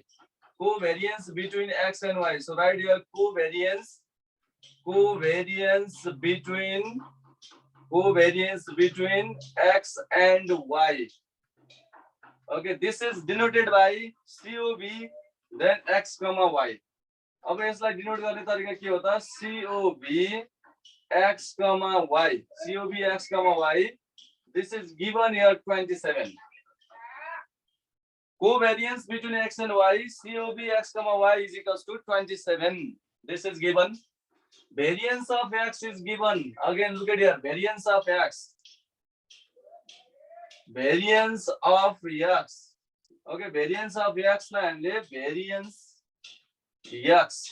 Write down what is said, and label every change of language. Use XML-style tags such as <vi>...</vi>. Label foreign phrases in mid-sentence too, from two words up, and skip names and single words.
<en>Covariance between x and y. So write here covariance between x and y. Okay, this is denoted by COB, then x comma y.</en> <ne>अब यसलाई डिनोट गर्ने तरिका के हो त?</ne> <en>COB x comma y. COB x comma y. This is given here 27. Covariance between x and y, COB x comma y is equals to 27. This is given. Variance of x is given. Again, look at here. Variance of x. Variance of x. Okay, variance of x and variance x.</en>